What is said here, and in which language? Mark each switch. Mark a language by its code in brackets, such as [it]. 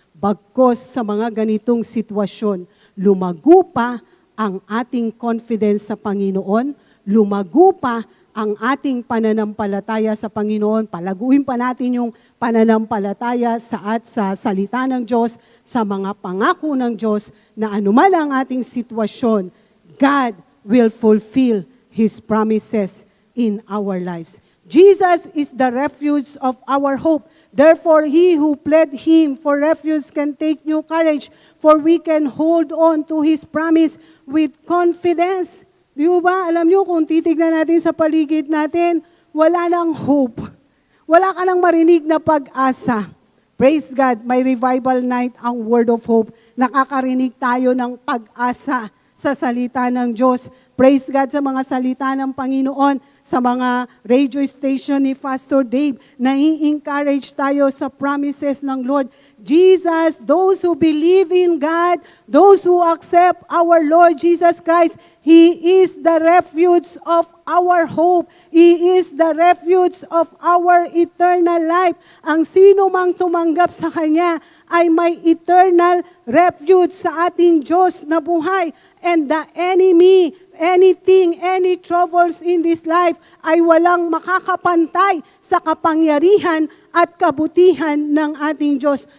[tl] Bagkos sa mga ganitong sitwasyon, lumago pa ang ating confidence sa Panginoon, lumago pa ang ating pananampalataya sa Panginoon, palaguin pa natin yung pananampalataya sa salita ng Diyos, sa mga pangako ng Diyos, na anuman ang ating sitwasyon, [en] God will fulfill His promises in our lives. Jesus is the refuge of our hope. Therefore, he who pled him for refuge can take new courage, for we can hold on to his promise with confidence. [tl] Di ba? Alam nyo, kung titignan natin sa paligid natin, wala nang hope. Wala ka nang marinig na pag-asa. Praise God, may revival night ang Word of Hope. Nakakarinig tayo ng pag-asa sa salita ng Diyos. Praise God sa mga salita ng Panginoon, sa mga radio station ni Pastor Dave. Nai-encourage tayo sa promises ng Lord. [en] Jesus, those who believe in God, those who accept our Lord Jesus Christ, He is the refuge of our hope. He is the refuge of our eternal life. [tl] Ang sino mang tumanggap sa Kanya ay may eternal refuge sa ating Diyos na buhay. [en] And the enemy, anything, any troubles in this life [tl] ay walang makakapantay sa kapangyarihan at kabutihan ng ating Diyos.